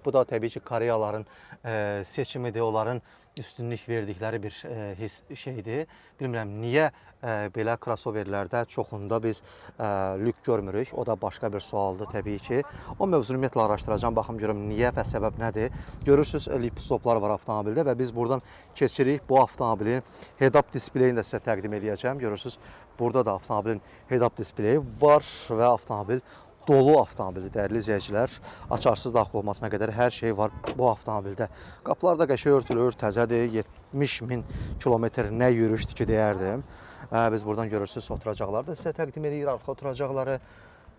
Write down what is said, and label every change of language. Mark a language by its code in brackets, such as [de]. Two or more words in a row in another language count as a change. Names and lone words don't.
[az] Bu da təbii ki, Koreyaların seçimidir, onların üstünlük verdikləri bir şeydir. Bilmirəm, niyə belə crossoverlərdə çoxunda biz lük görmürük? O da başqa bir sualdır təbii ki. O mövzunu ümumiyyətlə araşdıracağım, baxım görüm niyə və səbəb nədir? Görürsünüz, lip stoplar var avtomobildə və biz buradan keçirik bu avtomobilin head-up displeyini də sizə təqdim edəcəm. Görürsünüz, burada da avtomobilin head-up displeyi var və avtomobil dolu avtomobildir, dəyərli izləyicilər. Açarsız daxil olmasına qədər hər şey var bu avtomobildə. Qapılar da qəşəng örtülür, təzədir, 70 min kilometr nə yürüyüşdür ki, deyərdim. Biz buradan görürsünüz, oturacaqları da sizə təqdim edirik, arxa oturacaqları.